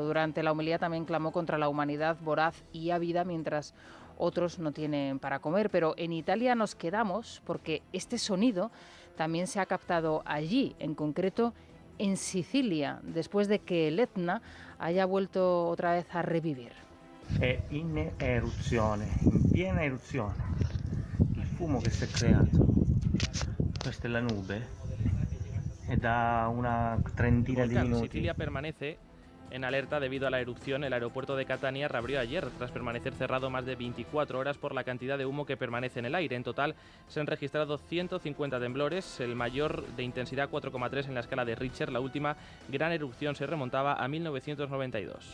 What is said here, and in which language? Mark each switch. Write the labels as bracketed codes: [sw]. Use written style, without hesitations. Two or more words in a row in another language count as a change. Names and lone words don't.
[es] Durante la homilía también clamó contra la humanidad voraz y ávida, mientras otros no tienen para comer. Pero en Italia nos quedamos porque este sonido también se ha captado allí, en concreto en Sicilia, después de que el Etna haya vuelto otra vez a revivir. [it] È in eruzione, in piena eruzione. Il fumo che si è creato, questa è la nube, è da una trentina di minuti. [es] Sicilia permanece en alerta debido a la erupción. El aeropuerto de Catania reabrió ayer tras permanecer cerrado más de 24 horas por la cantidad de humo que permanece en el aire. En total se han registrado 150 temblores, el mayor de intensidad 4,3 en la escala de Richter. La última gran erupción se remontaba a 1992.